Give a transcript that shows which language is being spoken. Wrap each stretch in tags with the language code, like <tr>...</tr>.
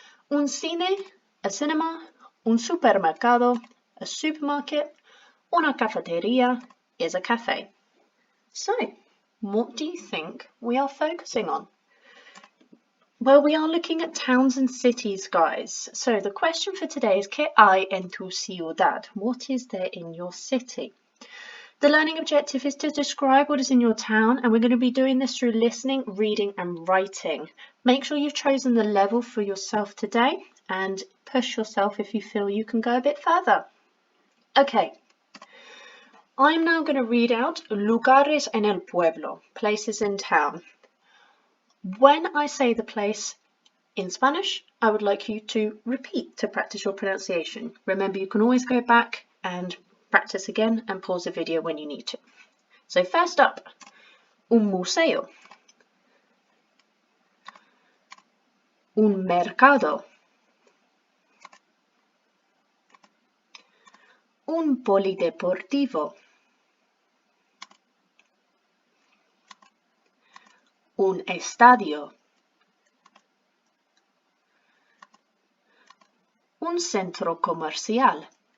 <es>Un cine,</es> <en>a cinema.</en> <es>Un supermercado,</es> <en>a supermarket.</en> <es>Una cafeteria</es> <en>is a cafe. So, what do you think we are focusing on? Well, we are looking at towns and cities, guys. So the question for today is,</en> <es>¿Qué hay en tu ciudad?</es> <en>What is there in your city? The learning objective is to describe what is in your town, and we're going to be doing this through listening, reading and writing. Make sure you've chosen the level for yourself today and push yourself if you feel you can go a bit further. Okay, I'm now going to read out</en> <es>lugares en el pueblo,</es> <en>places in town. When I say the place in Spanish, I would like you to repeat to practice your pronunciation. Remember, you can always go back and practice again and pause the video when you need to. So first up,</en> <es>un museo, un mercado, un polideportivo, un estadio, un centro comercial,</es>